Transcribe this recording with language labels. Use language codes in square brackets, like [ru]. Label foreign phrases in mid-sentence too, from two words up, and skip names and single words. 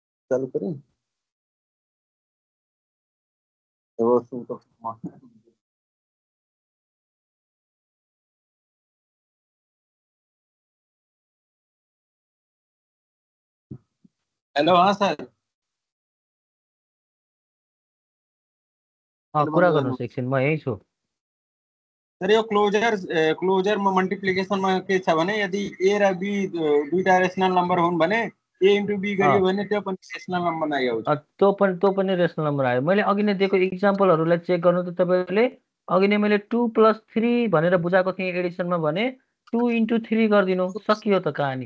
[hi] चालू करें वो तो हेलो हाँ सर [ne] कुरा गर्नुहोस् एकछिन म यही छु सर यो क्लोजर में मल्टिप्लिकेशन में के छ भने यदि ए र बी दुईटा [en] rational number [ne] हुन् भने ए इन्टु बी गरियो भने त्यो पनि [en] rational number [ne] नै आउँछ त्यो पनि [en] rational number [ne] आयो मैले अघि नै दिएको इक्जाम्पलहरूलाई चेक गर्नु त तपाईँले अघि नै मैले 2 + 3 भनेर बुझाएको थिएँ एडिसनमा भने 2 × 3 गरिदिनु सकियो त कहानी